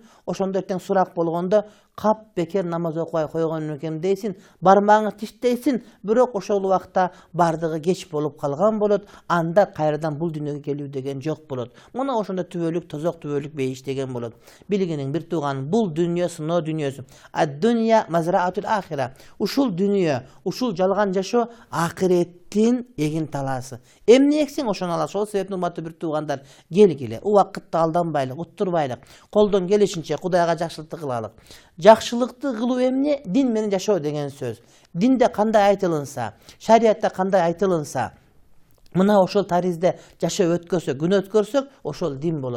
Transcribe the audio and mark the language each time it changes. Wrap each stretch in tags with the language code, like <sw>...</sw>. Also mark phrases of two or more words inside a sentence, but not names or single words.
<ky>Ошондо эртең сурак болгондо кап бекер намаз окубай койгон экенмин дейсин, бармагыңды тиштейсин, бирок ошол убакта бардыгы кеч болуп калган болот. Анда кайрадан бул дүйнөгө келүү деген жок болот. Мына ошондо түбөлүк тозок, түбөлүк бейиш деген болот. Билгениң бир тууган, бул дүйнө сыноо дүйнөсү.</ky> <ar>الدنيا مزرعة الآخرة.</ar> <ky>Ушул дүйнө, ушул жалган жашоо акыреттин эгин талаасы. Эмне эксең ошону аласың. Ошол себептен урматтуу бир туугандар, келгиле, убакытты алданбайлык, уттурбайлык, колдон келишинче Кудайга жакшылыкты кылалык. Жакшылыкты кылуу эмне? Дин менен жашоо деген сөз. Динде кандай айтылынса, шариатта кандай айтылынса, мына ошол таризде жашоо өткөрсөк, күн өткөрсөк, ошол дин болот.</ky>